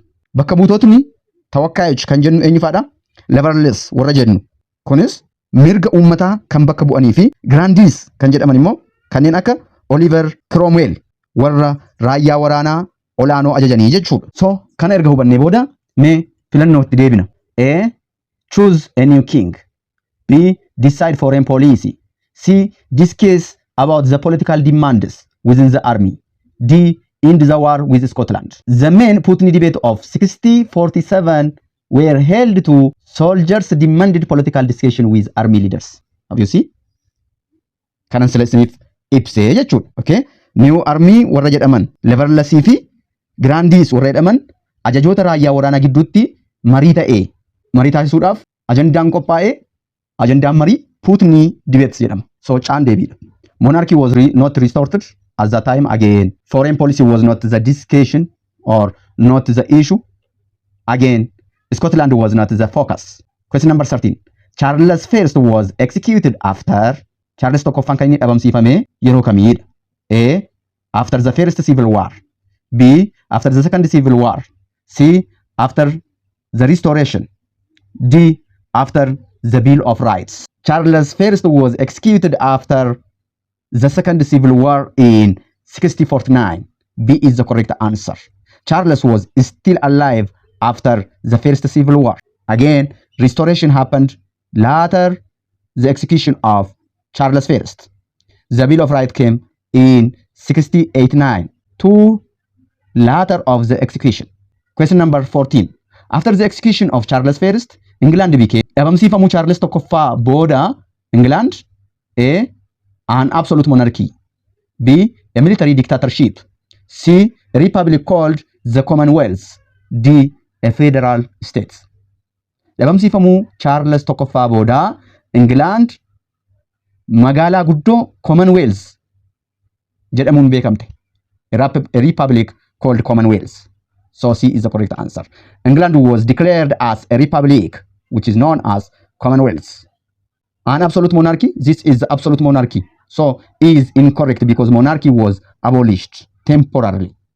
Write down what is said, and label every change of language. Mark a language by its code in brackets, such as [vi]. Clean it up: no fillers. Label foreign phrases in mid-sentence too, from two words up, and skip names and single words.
[om] Bakka buutotni tawakkaayich kan jennu eenyu faadha? Leverless warra jennu. Kunis mirga uummataa kan bakka bu'anii fi Grandees kan jedhaman immoo kanneen akka Oliver Cromwell warra raayyaa waraanaa olaanoo ajajanii jechuudha. So kana erga hubannee booda mee filannootti deebina. [en] A. Choose a new king. B. Decide foreign policy. C. Discuss about the political demands within the army. D. End the war with Scotland. The main Putney debate of 1647 were held to soldiers demanded political discussion with army leaders. Have you seen? [om] Kanan seleksiniif ibsee jechuudha. [en] Okay? New army [om] warra jedhaman Leverless fi Grandees warra jedhaman ajajoota raayyaa waraanaa gidduutti marii taasisuudhaaf ajandaan qophaa'ee ajandaan marii Putney debates jedhama. So caan deebiidha. [en] Monarchy was not restored at that time. Again, foreign policy was not the discussion or not the issue. Again, Scotland was not the focus. Question number 13. Charles I was executed after [om] Charles tokkoffaan kan inni dhabamsiifame yeroo kamiidha? [en] A. After the first civil war. B. After the second civil war. C. After the restoration. D. After the Bill of Rights. Charles I was executed after the second civil war in 1649. B is the correct answer. Charles was still alive after the first civil war. Again, restoration happened later the execution of Charles I. The Bill of Rights came in 1689 to later of the execution. Question number 14. After the execution of Charles I, England became [om] dhabamsiifamuu Charles tokkoffaa booda [en] England A. An absolute monarchy. B. A military dictatorship. C. A republic called the Commonwealth. D. A federal state. [om] Dhabamsiifamuu Charles tokkoffaa booda England magaalaa guddoo Commonwealth jedhamuun beekamte. [en] A republic called Commonwealth. So C is the correct answer. England was declared as a republic, which is known as Commonwealth. An absolute monarchy, this is the absolute monarchy. So E is incorrect because monarchy was abolished temporarily.